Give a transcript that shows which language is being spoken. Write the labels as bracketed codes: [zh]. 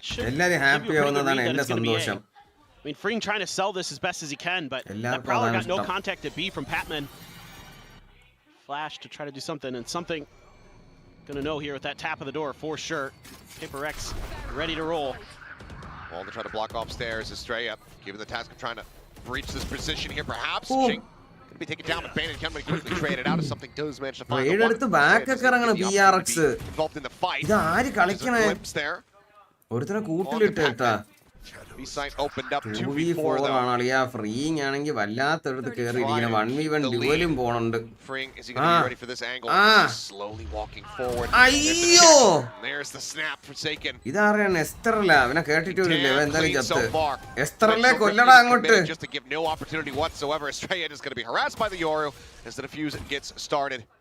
[ml] എല്ലാരും ഹാപ്പി ആവുന്നതാണ് എന്റെ സന്തോഷം. [en] I mean, Freeing trying to sell this as best as he can, but that Prowler got no contact at B from Patman. Flash to try to do something, and something gonna know here with that tap of the door for sure. PRX ready to roll. All to try to block off stairs is Stray up, given the task of trying to breach this position here, perhaps. Jing gonna be taken down, but Bandit can quickly trade it out if something does manage to find the back PRX involved in the fight. [ml] ഇത് ആര് കളിക്കണേ? [en] There. [ml] ഒരുത്തനെ കൂട്ടിലിട്ടാ. [en] B-site opened up 2v4 though. [ml] Freeing ആണെങ്കിൽ വല്ലാത്തടുത്ത് കേറിയിരിക്കുന്ന 1v1 ഡ്യുവലും പോണുണ്ട്. [en] Freeing, is he going to be ready for this angle? Slowly walking forward. [ml] അയ്യോ! [en] There's the snap Forsaken. [ml] ഇതാരാണ്? എസ്റ്ററല്ല. അവനെ കേട്ടിട്ടില്ല. ഇവൻ എന്തായാലും ചത്ത്. എസ്റ്ററല്ലേ കൊല്ലടാ അങ്ങോട്ട്. [en] Just to give no opportunity whatsoever. Estrella is going to be harassed by the Yoru as the defuse gets started.